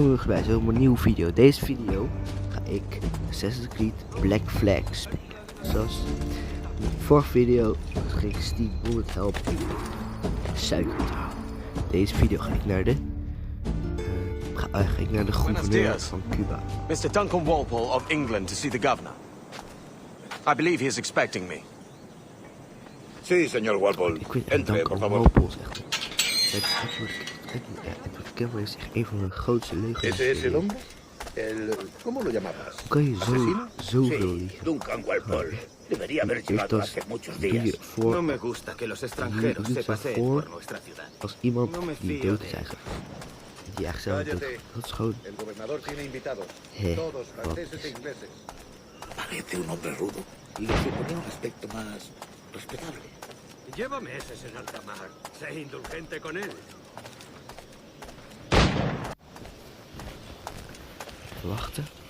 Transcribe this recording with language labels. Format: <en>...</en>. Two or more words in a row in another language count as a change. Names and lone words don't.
<nl>bij zo'n nieuwe video. Deze video ga ik Assassin's Creed Black Flag spelen. Zoals in de vorige video ging Steve Bullet helpen suiker te halen. Deze video ga ik naar de gouverneur van Cuba.</nl> <en>Mr. Duncan Walpole of England to see the governor. I believe he is expecting me.</en> <es>Sí, señor Walpole.</es> <nl>Ik weet</nl> <es>Entre, Duncan por favor.</es> <nl>Walpole zegt Edward Cameron is echt een van de grootste leugenaars.</nl> <es>¿Ese es el hombre? ¿Cómo lo llamabas?</es> <nl>Hoe kan je zoveel</nl> <es>Sí,</es> <nl>liegen?</nl> <es>Duncan Walpole. Debería haber llegado hace muchos</es> <nl>Doe je</nl> <es>días.</es> <nl>voor,</nl> <es>No me gusta que los extranjeros se paseen por nuestra ciudad.</es> <nl>als iemand</nl> <es>No me</es> <nl>die</nl> <es>fío</es> <nl>dood</nl> <es>de</es> <nl>is eigenlijk. Die echt zelf dood. Dat is gewoon...</nl> <es>El gobernador tiene invitados. Todos franceses e ingleses. Parece un hombre rudo y le suponía un aspecto más respetable. Lleva meses en alta mar. Sé indulgente con él.</es> <nl>Wachten.</nl>